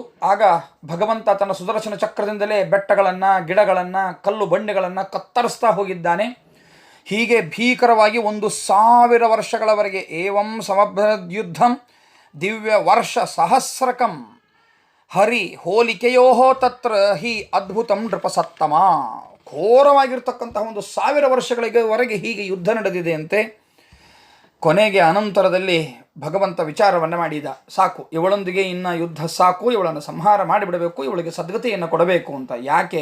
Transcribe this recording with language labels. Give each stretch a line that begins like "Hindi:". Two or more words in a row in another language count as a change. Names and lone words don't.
Kannada: ಆಗ ಭಗವಂತ ತನ್ನ ಸುದರ್ಶನ ಚಕ್ರದಿಂದಲೇ ಬೆಟ್ಟಗಳನ್ನು, ಗಿಡಗಳನ್ನು, ಕಲ್ಲು ಬಂಡೆಗಳನ್ನು ಕತ್ತರಿಸ್ತಾ ಹೋಗಿದ್ದಾನೆ. ಹೀಗೆ ಭೀಕರವಾಗಿ 1000 ವರ್ಷಗಳವರೆಗೆ
Sanskrit: ಏವಂ ಸಮಭ್ರದ್ಯುದ್ಧಂ ದಿವ್ಯ ವರ್ಷ ಸಹಸ್ರಕಂ ಹರಿ ಹೋಲಿಕೆಯೋ ತತ್ರ ಹಿ ಅದ್ಭುತಂ ನೃಪಸತ್ತಮ.
Kannada: ಘೋರವಾಗಿರ್ತಕ್ಕಂತಹ 1000 ವರ್ಷಗಳಿವರೆಗೆ ಹೀಗೆ ಯುದ್ಧ ನಡೆದಿದೆ ಅಂತೆ. ಕೊನೆಗೆ ಅನಂತರದಲ್ಲಿ ಭಗವಂತ ವಿಚಾರವನ್ನು ಮಾಡಿದ, ಸಾಕು ಇವಳೊಂದಿಗೆ ಇನ್ನು ಯುದ್ಧ ಸಾಕು, ಇವಳನ್ನು ಸಂಹಾರ ಮಾಡಿಬಿಡಬೇಕು, ಇವಳಿಗೆ ಸದ್ಗತಿಯನ್ನು ಕೊಡಬೇಕು ಅಂತ. ಯಾಕೆ?